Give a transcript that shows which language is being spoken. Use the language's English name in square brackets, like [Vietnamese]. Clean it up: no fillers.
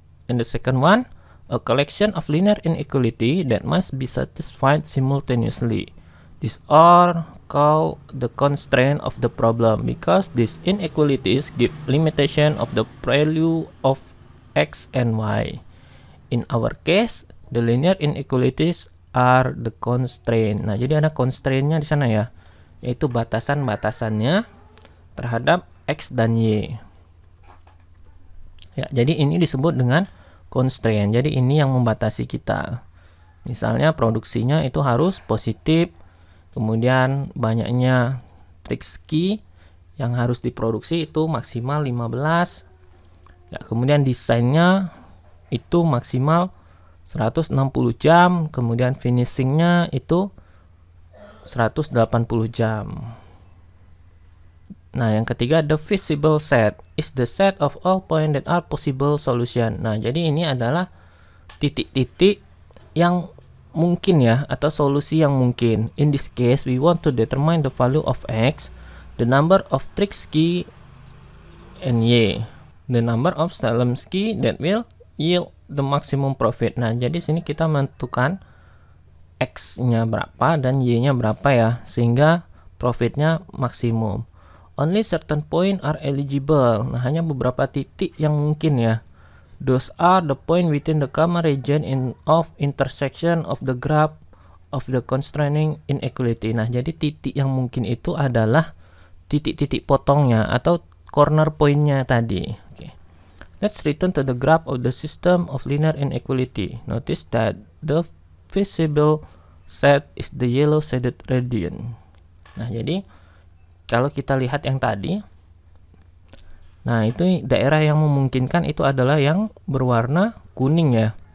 [English] And the second one, a collection of linear inequality that must be satisfied simultaneously. These are called the constraint of the problem because these inequalities give limitation of the value of x and y. In our case, the linear inequalities are the constraint. [Indonesian] Nah, jadi ada constraint-nya di sana ya, yaitu batasan-batasannya terhadap x dan y. Ya, jadi ini disebut dengan constraint. Jadi ini yang membatasi kita. Misalnya produksinya itu harus positif, kemudian banyaknya trick ski yang harus diproduksi itu maksimal 15. Ya, kemudian desainnya itu maksimal 160 jam, kemudian finishingnya itu 180 jam. Nah, yang ketiga, [English] the feasible set is the set of all points that are possible solution. [Indonesian] Nah, jadi ini adalah titik-titik yang mungkin ya, atau solusi yang mungkin. [English] In this case, we want to determine the value of x, the number of Triksky, and y, the number of Salemsky that will yield the maximum profit. [Indonesian] Nah, jadi sini kita menentukan x-nya berapa dan y-nya berapa ya, sehingga profitnya maksimum. [English] Only certain point are eligible. [Indonesian] Nah, hanya beberapa titik yang mungkin ya. [English] Those are the point within the common region of intersection of the graph of the constraining inequality. [Indonesian] Nah, jadi titik yang mungkin itu adalah titik-titik potongnya atau corner point-nya tadi. Okay. Let's return to the graph of the system of linear inequality. Notice that the feasible set is the yellow shaded region. Nah, jadi kalau kita lihat yang tadi, nah itu daerah yang memungkinkan itu adalah yang berwarna kuning ya.